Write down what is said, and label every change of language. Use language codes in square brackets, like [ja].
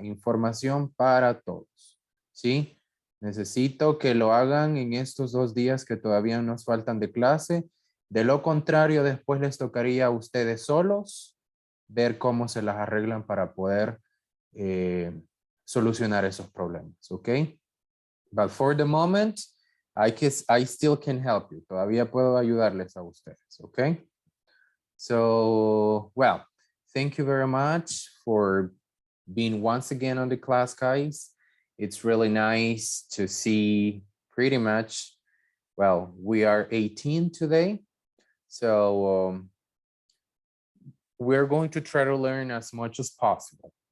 [es] Información para todos, ¿sí? Necesito que lo hagan en estos 2 días que todavía nos faltan de clase. De lo contrario, después les tocaría a ustedes solos ver cómo se las arreglan para poder solucionar esos problemas, ¿ok? [en] But for the moment, I still can help you. [es] Todavía puedo ayudarles a ustedes, ¿ok? [en] So, well, thank you very much for being once again on the class, guys. It's really nice to see pretty much, well, we are 18 today. So we're going to try to learn as much as possible.